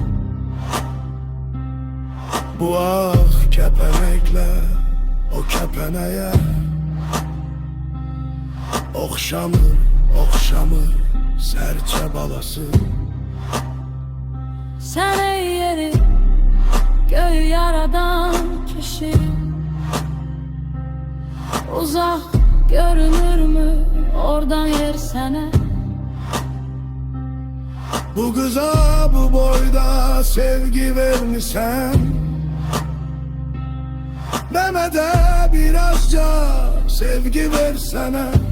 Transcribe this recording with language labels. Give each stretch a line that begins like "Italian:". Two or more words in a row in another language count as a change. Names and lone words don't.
Azerbaijani: Bu ağ kəpənəklər o kəpənəyə oxşamır, oxşamır sərçə balası. Sən ey yeri göy yaradan kişi,
Turkish: Uzak görünür mü oradan yer sene? Bu kıza bu boyda sevgi vermişsen, Mehmet'e birazca sevgi versene.